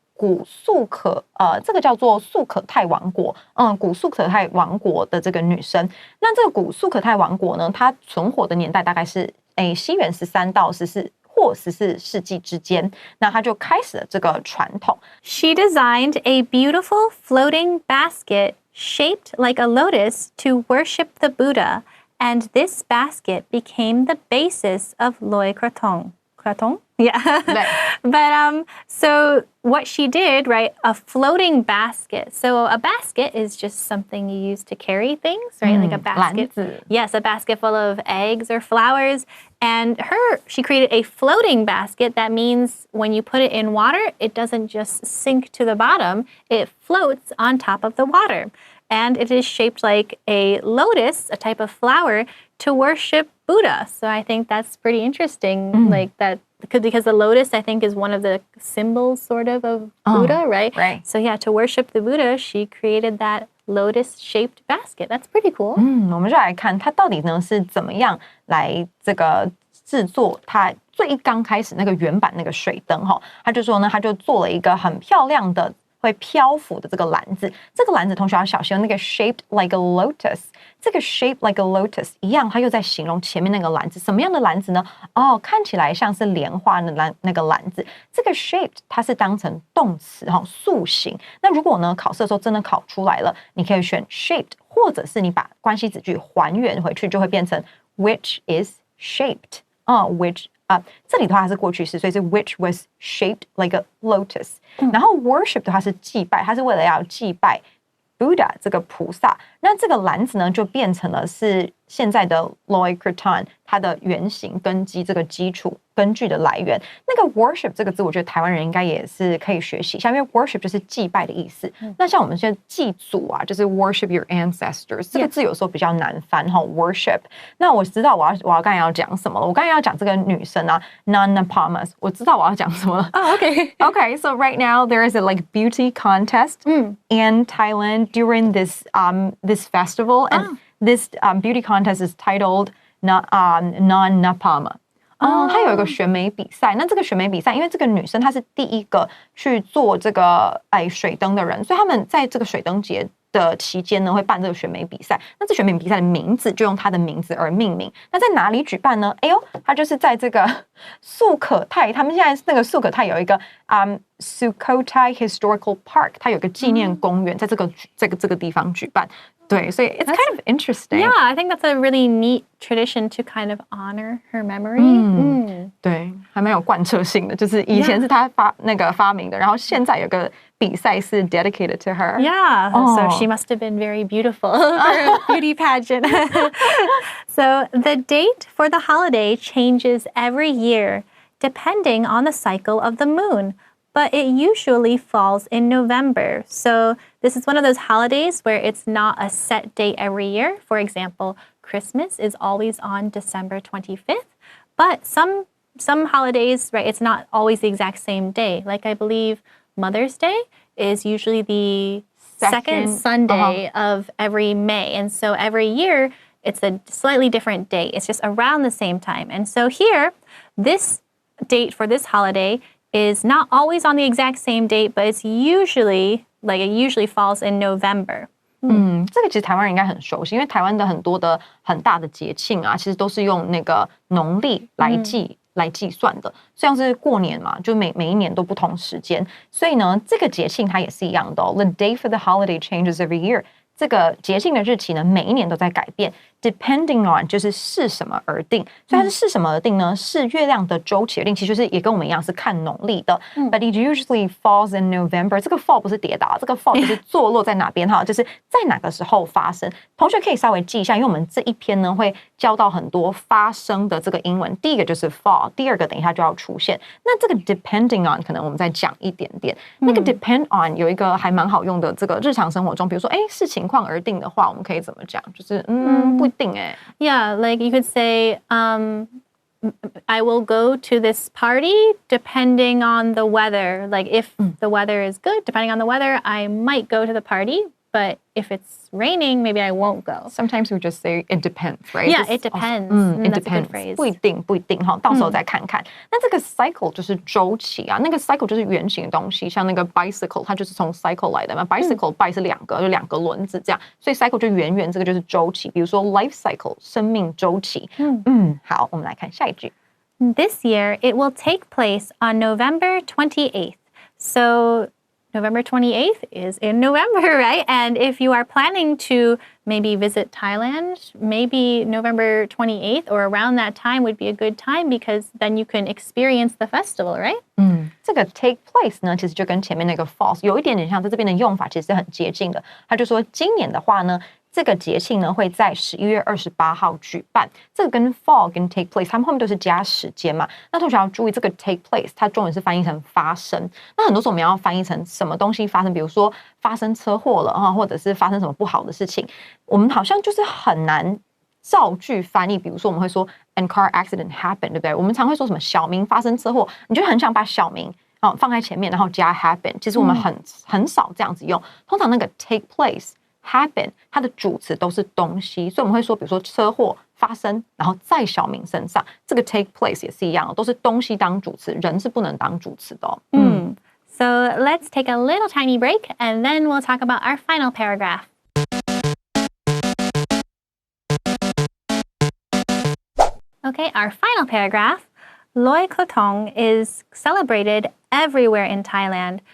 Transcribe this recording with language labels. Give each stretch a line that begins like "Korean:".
Chinese: 古素可这个叫做素可泰王国，古素可泰王国的这个女生，那这个古素可泰王国呢，它存活的年代大概是西元13到14或14世纪之间，那它就开始了这个传统。
English: She designed a beautiful floating basket shaped like a lotus to worship the Buddha, and this basket became the basis of Loi Krathong. Krathong? Yeah. But so what she did, right, a floating basket. So a basket is just something you use to carry things, right? Like a basket.
Chinese: 篮子.
English: Yes, a basket full of eggs or flowers. And she created a floating basket. That means when you put it in water, it doesn't just sink to the bottom. It floats on top of the water. And it is shaped like a lotus, a type of flower, to worship Buddha. So I think that's pretty interesting, like that, because the lotus, I think, is one of the symbols, sort of Buddha, right? Right. So yeah, to worship the Buddha, she created that lotus-shaped basket. That's pretty cool.
Chinese: 我们就来看它到底呢是怎么样来这个制作它最刚开始那个原版那个水灯哈。他就说呢，他就做了一个很漂亮的。会漂浮的这个篮子，这个篮子同学要小心，那个
English: shaped like a lotus，
Chinese: 这个 shaped like a lotus 一样，它又在形容前面那个篮子，什么样的篮子呢？看起来像是莲花的那个篮子，这个 shaped 它是当成动词塑形。那如果呢考试的时候真的考出来了，你可以选 shaped， 或者是你把关系子句还原回去，就会变成
English: which is shaped，
Chinese: which。这里的话是过去式，所以是
English: which was shaped like a lotus。
Chinese: 然后 worship 的话是祭拜，它是为了要祭拜 Buddha 这个菩萨。那这个篮子呢，就变成了是现在的 Loi Krathong 它的原型根基，这个基础根据的来源。那个 worship 这个字，我觉得台湾人应该也是可以学习一下，因为 worship 就是祭拜的意思。那像我们现在祭祖啊，就是
English: worship your ancestors，
Chinese: 这个字有时候比较难翻worship。那我知道我要刚才要讲什么了，我刚才要讲这个女生啊 Nanapamas， 我知道我要讲什么了。
English: Okay, so right now there is a like beauty contest in Thailand during this festival, and this beauty contest is titled Non-Napama。
Chinese: 它有一个选美比赛，那这个选美比赛，因为这个女生她是第一个去做这个水灯的人，所以他们在这个水灯节的期间呢，会办这个选美比赛。那这选美比赛的名字就用它的名字而命名。那在哪里举办呢？哎呦，它就是在这个素可泰，他们现在那个素可泰有一个Sukhothai Historical Park， 它有一个纪念公园，在这个地方举办。对，所以
English: it's kind of interesting. Yeah, I think that's a really neat tradition to kind of honor her memory.
Chinese: 对，还蛮有贯彻性的，就是以前是她发明的，然后现在有个比赛是
English: dedicated to her. Yeah, so she must have been very beautiful for a beauty pageant. So the date for the holiday changes every year depending on the cycle of the moon, but it usually falls in November. So this is one of those holidays where it's not a set date every year. For example, Christmas is always on December 25th, but some holidays, right, it's not always the exact same day. Like I believe Mother's Day is usually the second Sunday of every May. And so every year it's a slightly different date. It's just around the same time. And so here, this date for this holiday is not always on the exact same date, but it's usually, it usually falls in November.
Chinese: 这个其实台湾人应该很熟悉，因为台湾的很多的很大的节庆啊，其实都是用那个农历来计算的，像是过年嘛，就每一年都不同时间，所以呢，这个节庆它也是一样的哦。
English: The date for the holiday changes every year.
Chinese: 这个节庆的日期呢，每一年都在改变。Depending on 就是视什么而定，所以它是视什么而定呢？视月亮的周期而定，其实就是也跟我们一样是看农历的。
English: But it usually falls in November.
Chinese: 这个 fall 不是跌倒，这个 fall 就是坐落在哪边哈，就是在哪个时候发生。同学可以稍微记一下，因为我们这一篇呢会教到很多发生的这个英文。第一个就是 fall， 第二个等一下就要出现。那这个 depending on 可能我们再讲一点点。那个 depend on 有一个还蛮好用的，这个日常生活中，比如说视情况而定的话，我们可以怎么讲？就是不一定
English: Yeah, like you could say, I will go to this party depending on the weather. Like if the weather is good, depending on the weather, I might go to the party. But if it's raining, maybe I won't go. Sometimes we just say it depends, right? Yeah, it depends. It That's depends. a good phrase.
Chinese: 不一定哈，到时候再看看。那这个 cycle 就是周期啊，那个 cycle 就是圆形的东西，像那个 bicycle 它就是从 cycle 来的嘛。 bicycle by 是两个，就两个轮子这样，所以 cycle 就圆圆，这个就是周期。比如说 life cycle 生命周期。好，我们来看下一句。
English: This year, it will take place on November 28th. So November 28th is in November, right? And if you are planning to maybe visit Thailand, maybe November 28th or around that time would be a good time because then you can experience the festival, right?
Chinese: 这个 take place 呢，其实就跟前面那个 falls 有一点点像，在这边的用法其实是很接近的。他就说今年的话呢，这个节庆呢会在11月28号举办。这个跟 fall 跟 take place 他们后面都是加时间嘛。那同学要注意，这个 take place 它中文是翻译成发生。那很多时候我们要翻译成什么东西发生，比如说发生车祸了哈，或者是发生什么不好的事情，我们好像就是很难造句翻译。比如说我们会说
English: "An car accident happened"，
Chinese: 对不对？我们常会说什么小明发生车祸，你就很想把小明放在前面，然后加 happen。其实我们很少这样子用，通常那个 take place。happen 它的主词都是东西，所以我们会说，比如说车祸发生，然后在小明身上，这个 take place 也是一样的，都是东西当主词，人是不能当主词的哦。
English: So let's take a little tiny break and then we'll talk about our final paragraph. Okay, our final paragraph. Loi Krathong is celebrated everywhere in Thailand.